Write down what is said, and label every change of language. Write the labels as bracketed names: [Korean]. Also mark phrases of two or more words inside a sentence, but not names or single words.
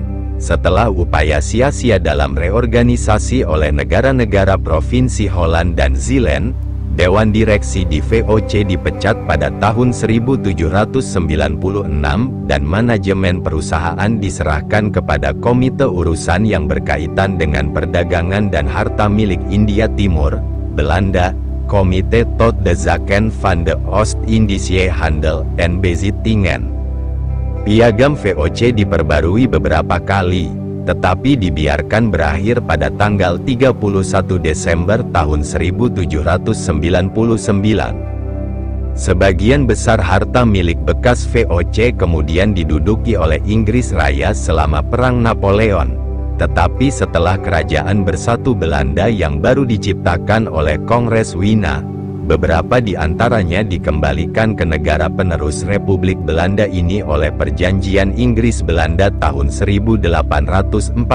[Indonesian] Setelah upaya sia-sia dalam reorganisasi oleh negara-negara Provinsi Holland dan Zeeland, Dewan Direksi di VOC dipecat pada tahun 1796 dan manajemen perusahaan diserahkan kepada Komite Urusan yang berkaitan dengan Perdagangan dan Harta milik India Timur, Belanda, Komite tot de Zaken van de Oost-Indische Handel en Bezittingen. Piagam VOC diperbarui beberapa kali, tetapi dibiarkan berakhir pada tanggal 31 Desember tahun 1799. Sebagian besar harta milik bekas VOC kemudian diduduki oleh Inggris Raya selama Perang Napoleon, tetapi setelah Kerajaan Bersatu Belanda yang baru diciptakan oleh Kongres Wina, beberapa di antaranya dikembalikan ke negara penerus Republik Belanda ini oleh Perjanjian Inggris-Belanda tahun 1814.